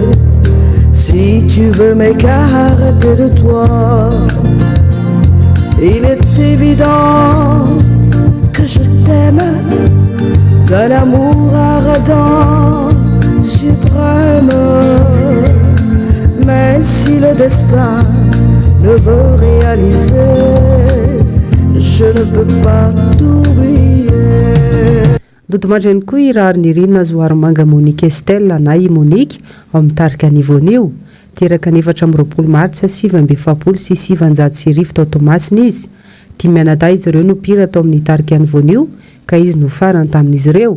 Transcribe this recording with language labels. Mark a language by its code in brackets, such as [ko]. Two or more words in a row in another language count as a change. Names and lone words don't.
[fr] Si tu veux m'écarter de toi, il est évident que je t'aime d'un amour ardent, suprême. Mais si le destin ne veut réaliser, je ne peux pas t'oublier. [mg] Dodomandry ihany koa i Raharinirina Zoarimanga Monika Estelle na i Monique ao amin'ny tarika ny voanio. Teraka ny 4 Martsa 2007 sy 700 tao Tomasina izy. Dimy anadahy izy ireo no mpira tao amin'ny tarika ny voanio ka izy no farany tamin'izy ireo.